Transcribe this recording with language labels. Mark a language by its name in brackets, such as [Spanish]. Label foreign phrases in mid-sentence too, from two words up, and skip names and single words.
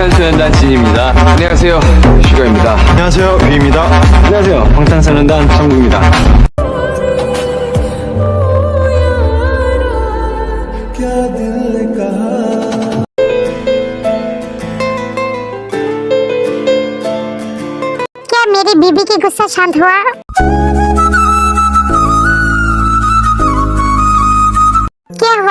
[Korean] 방탄소년단 진입니다. 안녕하세요, 슈가입니다. 안녕하세요, 뷔입니다. 안녕하세요, 방탄소년단 정국입니다. [Hindi] क्या मेरी बीबी की गुस्सा शांत हुआ? क्या हुआ?